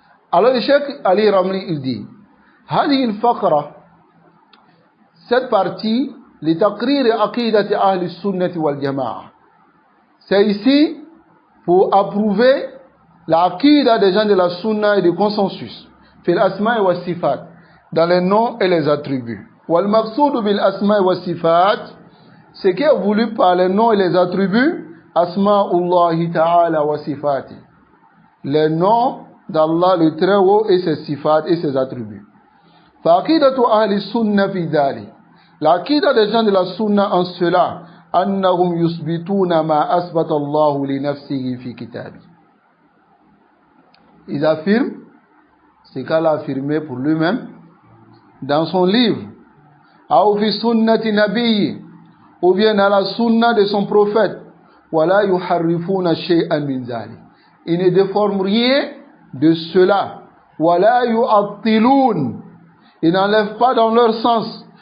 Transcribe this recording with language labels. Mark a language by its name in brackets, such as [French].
[French] Alors le Cheikh Ali Ramli il dit, [Arabic] هذه الفقرة, [French] cette partie, [Arabic] لتقرير عقيدة أهل السنة والجماعة, [French] c'est ici pour approuver l'aqida des gens de la sunna et du consensus, [Arabic] في الأسماء والصفات, [French] dans les noms et les attributs. [Arabic] والمقصود بالأسماء والصفات, [French] ce qui est voulu par les noms et les attributs, [Arabic] أسماء الله تعالى وصفاته, [French] les noms d'Allah le très haut et ses sifat et ses attributs. [Arabic] فَعَقِيدَةُ أَهْلِ السُّنَّةِ فِي ذَلِكَ, [French] l'aqida des gens de la sunna en cela, [Arabic] أَنَّهُمْ يُثْبِتُونَ مَا أَثْبَتَ اللَّهُ لِنَفْسِهِ فِي كِتَابِهِ. [French] Ils affirment ce qu'Allah a affirmé pour lui-même dans son livre, [Arabic] أَوْ فِي سُنَّةِ نَبِيِّهِ, [French] ou bien dans la sunna de son prophète, [Arabic] وَلَا يُحَرِّفُونَ شَيْئًا مِنْ ذَلِكَ, [French] ils ne déforment rien de cela. [Arabic] وَلَا يُعَطِّلُونَ, [French] ils n'enlèvent pas dans leur sens.